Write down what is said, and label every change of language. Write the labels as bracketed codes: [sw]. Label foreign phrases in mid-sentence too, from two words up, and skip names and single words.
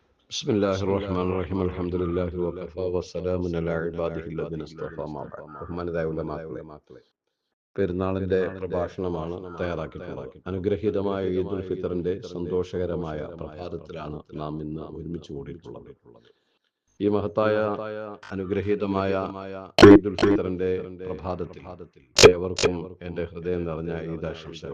[ar] بسم الله الرحمن الرحيم الحمد لله وكفى وسلام على عباده الذين اصطفى ما بعد. [ml] ബഹുമാനരായ ഉലമാക്കളെ, പെരുന്നാളിന്റെ പ്രഭാഷണമാണ് തയ്യാറാക്കിയിട്ടുള്ളത്. അനുഗ്രഹീതമായ ഈദുൽ ഫിത്തറിന്റെ സന്തോഷകരമായ പ്രഭാതത്തിലാണ് നാം ഇന്ന് ഒരുമിച്ച് കൂടിയിട്ടുള്ളത്. ഈ മഹത്തായ അനുഗ്രഹീതമായ ഈദുൽ ഫിത്തറിന്റെ പ്രഭാതത്തിൽ ഏവർക്കും എന്റെ ഹൃദയം നിറഞ്ഞ ഈദാശംസകൾ.